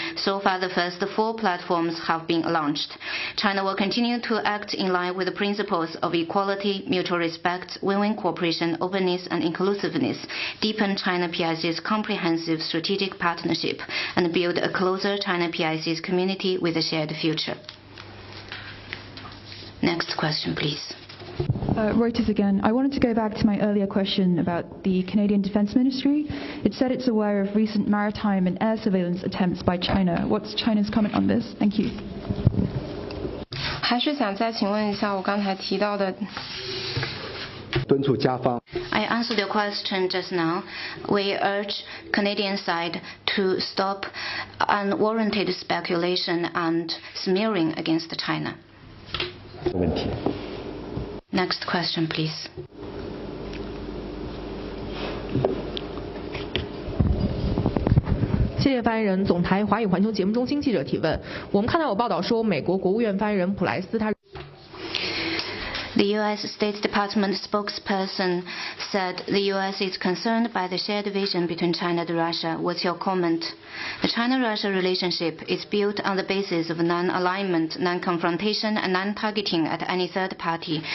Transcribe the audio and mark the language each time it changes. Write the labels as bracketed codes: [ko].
[en] So far, the first 4 platforms have been launched. China will continue to act in line with the principles of equality, mutual respect, win-win cooperation, openness, and inclusiveness, deepen China-PIC's comprehensive strategic partnership, and build a closer China-PIC's community with a shared future. Next question, please. Reuters again. I wanted to go back to my earlier question about the Canadian Defense Ministry. It said it's aware of recent maritime and air surveillance attempts by China. What's China's comment on this? Thank you. [zh] 还是想再请问一下我刚才提到的。敦促加方。 [en] I answered your question just now. We urge Canadian side to stop unwarranted speculation and smearing against China. [zh] 问题。 [en] Next question, please. [zh] 谢谢发言人。总台华语环球节目中心记者提问：我们看到有报道说，美国国务院发言人普莱斯他。 [en] The U.S. State Department spokesperson said the U.S. is concerned by the shared vision between China and Russia. What's your comment? The China-Russia relationship is built on the basis of non-alignment, non-confrontation, and non-targeting at any third party.